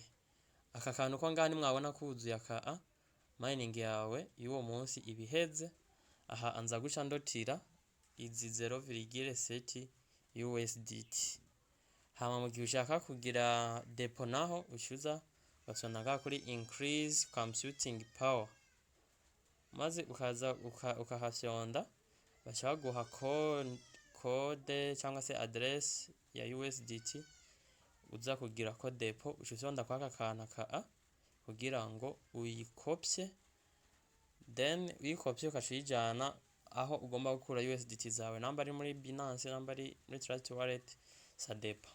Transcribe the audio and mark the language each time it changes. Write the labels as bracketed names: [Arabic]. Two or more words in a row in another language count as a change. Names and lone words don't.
[Rundi] Aka kantu ko ngaha nimwabona kuzuye aka mining yawe y'uwo munsi ibiheze. Aha anza guca ndotira izi 0.7 USDT. Hama mu gihe ushaka kugira depo naho ucuza ugasonda ngaha kuri [English] increase computing power. [Rundi] Maze ukaza ukahafyonda baca baguha code cyangwa se address ya USDT uza kugira ko depo. Uca usonda kwaka kana kugira ngo uyikopye, then uyikopye ukaciyijana aho ugomba gukura USDT zawe, namba ari muri Binance, namba ari muri Trust Wallet, sadepa.